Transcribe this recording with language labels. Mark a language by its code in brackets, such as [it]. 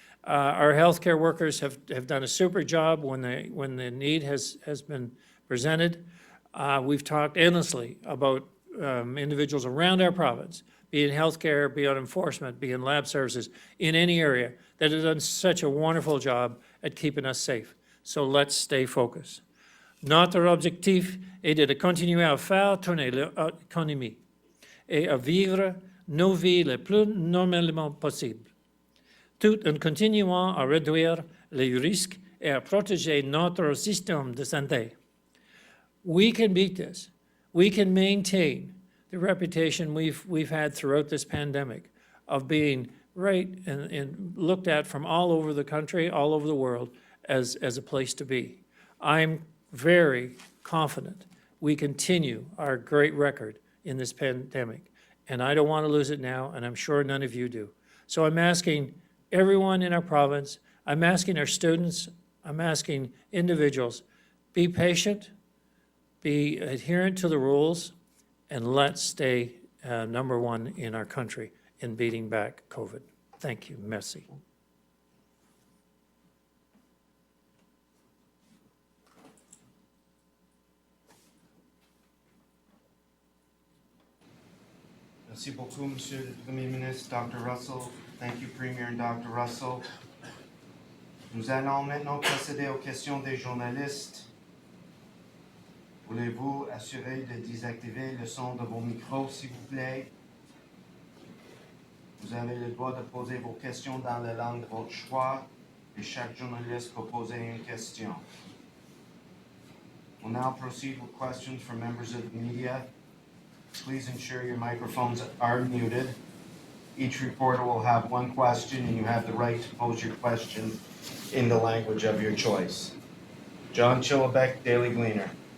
[en] Our healthcare workers have done a super job when the need has been presented. We've talked endlessly about individuals around our province, be it healthcare, be it enforcement, be it lab services, in any area, that have done such a wonderful job at keeping us safe. So let's stay focused. [fr] Notre objectif est de continuer à faire tourner l'économie et à vivre nos vies le plus normalement possible, tout en continuant à réduire les risques et à protéger notre système de santé. [en] We can beat this. We can maintain the reputation we've had throughout this pandemic of being right and looked at from all over the country, all over the world, as a place to be. I'm very confident we continue our great record in this pandemic, and I don't want to lose it now, and I'm sure none of you do. So I'm asking everyone in our province, I'm asking our students, I'm asking individuals, be patient, be adherent to the rules, and let's stay number one in our country in beating back COVID. Thank you. [fr] Merci. Merci beaucoup, Monsieur le Premier ministre, Dr. Russell. [en] Thank you, Premier and Dr. Russell. [fr] Nous allons maintenant procéder aux questions des journalistes. Voulez-vous assurer de désactiver le son de vos micros, s'il vous plaît? Vous avez le droit de poser vos questions dans la langue de votre choix, et chaque journaliste peut poser une question. [en] We'll now proceed with questions from members of the media. Please ensure your microphones are muted. Each reporter will have one question, and you have the right to pose your question in the language of your choice. John Chillibeck, Daily Gleaner.